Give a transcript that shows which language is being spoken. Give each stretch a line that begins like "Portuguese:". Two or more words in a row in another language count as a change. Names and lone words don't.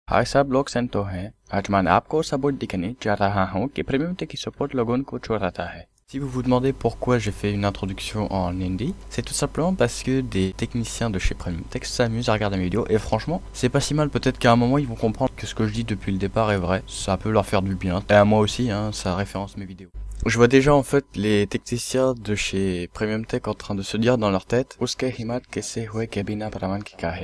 Hindi: हाय सब लोग संतो हैं। आज मैं आपको सबूत दिखाने जा रहा हूँ कि प्रीमियम टेक की सपोर्ट लोगों को चुराता है।
French: Si vous vous demandez pourquoi j'ai fait une introduction en hindi, c'est tout simplement parce que des techniciens de chez Premium Tech s'amusent à regarder mes vidéos et franchement, c'est pas si mal. Peut-être qu'à un moment ils vont comprendre que ce que je dis depuis le départ est vrai. Ça peut leur faire du bien. Et à moi aussi, hein, ça référence mes vidéos. Je vois déjà en fait les techniciens de chez Premium Tech en train de se dire dans leur tête
Hindi: उसकी हिम्मत कैसे हुई के बिना प्रमाण कि कहे.